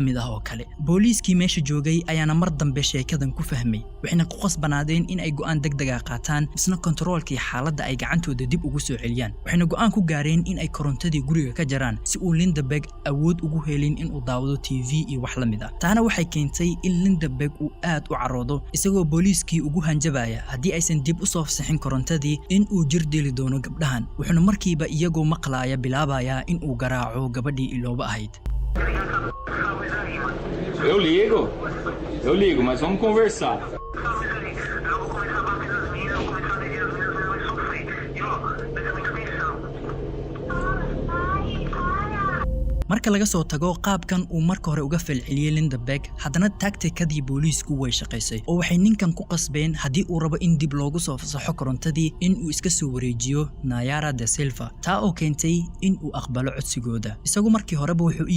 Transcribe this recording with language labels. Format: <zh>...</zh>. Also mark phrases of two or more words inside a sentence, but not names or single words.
<so>mid ah oo kale booliiskii meesha joogay ayaana mar dambe sheekadan ku fahmay waxayna ku qasbanaadeen in ay go'aan degdeg ah qaataan misna kontaroolkii xaaladda ay gacantooda dib ugu soo celiyaan waxayna go'aan ku gaareen in ay korontadii guriga ka jaraan si uu Lindeberg awood ugu helin in uu daawado TV iyo wax la mid ah taana waxay keentay in Lindeberg uu aad u caroodo isagoo booliiskii ugu hanjabaya haddii aysan dib u soo fasaxin korontadii in uu jir dili doono gabdhahan wuxuuna markiiba iyagoo maqlaaya bilaabaya in uu garaaco gabadhii Ilooba ahayd</so> <pt>Eu ligo, mas vamos conversar.</pt> <so>marka laga soo tago qaabkan uu marka hore uga falceliyay Lindeberg haddana tacticadii booliisku way shaqaysay oo waxay ninkan ku qasbeen haddii uu rabo in dib loogu soo fasaxo korontadii in uu iska soo wareejiyo Nayara da Silva taa oo keentay in uu aqbalo codsigooda isagu markii horeba wuxuu u</so>